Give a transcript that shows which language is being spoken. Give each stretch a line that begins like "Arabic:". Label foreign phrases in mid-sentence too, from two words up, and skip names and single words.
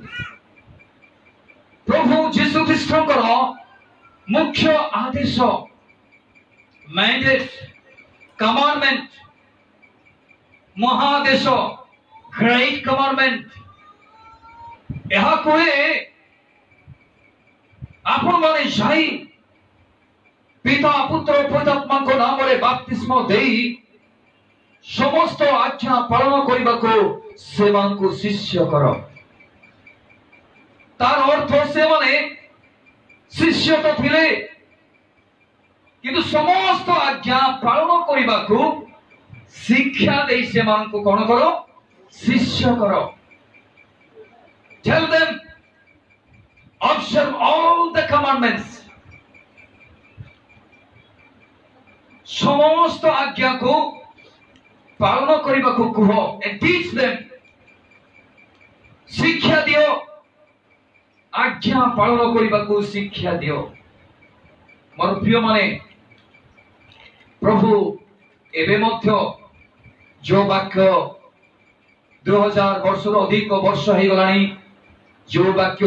Odia: ପ୍ରଭୁ ଯୀଶୁ ଖ୍ରୀଷ୍ଟଙ୍କର ମୁଖ୍ୟ ଆଦେଶ,
English: mandate, commandment,
Odia: ମହାଦେଶ,
English: great commandment,
Odia: ଏହା କୁହେ ଆପଣମାନେ ଯାଇ ପିତା, ପୁତ୍ର, ପବିତ୍ରାତ୍ମାଙ୍କ ନାମରେ ବାପ୍ତିସ୍ମ ଦେଇ ସମସ୍ତ ଆଜ୍ଞା ପାଳନ କରିବାକୁ ସେମାନଙ୍କୁ ଶିଷ୍ୟ କର। ତାର ଅର୍ଥ ସେମାନେ ଶିଷ୍ୟ ତ ଥିଲେ, କିନ୍ତୁ ସମସ୍ତ ଆଜ୍ଞା ପାଳନ କରିବାକୁ ଶିକ୍ଷା ଦେଇ ସେମାନଙ୍କୁ କଣ କର? ଶିଷ୍ୟ କର।
English: Tell them, observe all the commandments.
Odia: ସମସ୍ତ ଆଜ୍ଞାକୁ ପାଳନ କରିବାକୁ କୁହ।
English: And teach them,
Odia: ଶିକ୍ଷା ଦିଅ, ଆଜ୍ଞା ପାଳନ କରିବାକୁ ଶିକ୍ଷା ଦିଅ। ମୋର ପ୍ରିୟ ମାନେ, ପ୍ରଭୁ ଏବେ ମଧ୍ୟ ଯୋଉ ବାକ୍ୟ 2000 ବର୍ଷରୁ ଅଧିକ ବର୍ଷ ହେଇଗଲାଣି, ଯୋଉ ବାକ୍ୟ